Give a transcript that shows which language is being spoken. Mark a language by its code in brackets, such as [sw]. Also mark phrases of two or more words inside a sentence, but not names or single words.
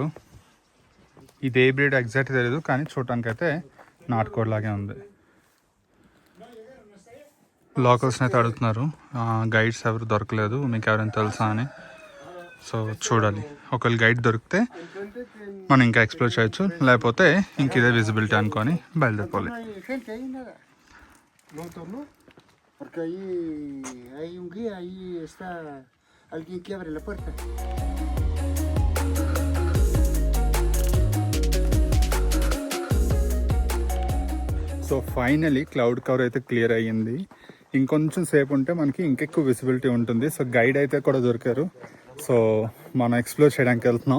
[te] ఇది ఏ [en] breed exact [te] తెలియదు, కానీ చూడటానికి అయితే నాటుకోడి లాగే ఉంది. లోకల్స్ని అయితే అడుగుతున్నారు, గైడ్స్ ఎవరు దొరకలేదు, మీకు ఎవరైనా తెలుసా అని. సో చూడాలి, ఒకవేళ గైడ్ దొరికితే మనం ఇంకా ఎక్స్ప్లోర్ చేయొచ్చు, లేకపోతే ఇంక ఇదే విజిబిలిటీ అనుకొని బయలుదేరిపోవాలి. [es] Gente, ahí nada. No, no. Porque ahí hay un guía, ahí está alguien que abre la puerta. [en] so finally cloud cover [te] అయితే క్లియర్ అయ్యింది. ఇంకొంచెం సేపు ఉంటే మనకి ఇంకెక్కువ విజిబిలిటీ ఉంటుంది. [en] so guide [te] అయితే కూడా దొరికారు. సో మనం ఎక్స్ప్లోర్ చేయడానికి వెళ్తున్నాం.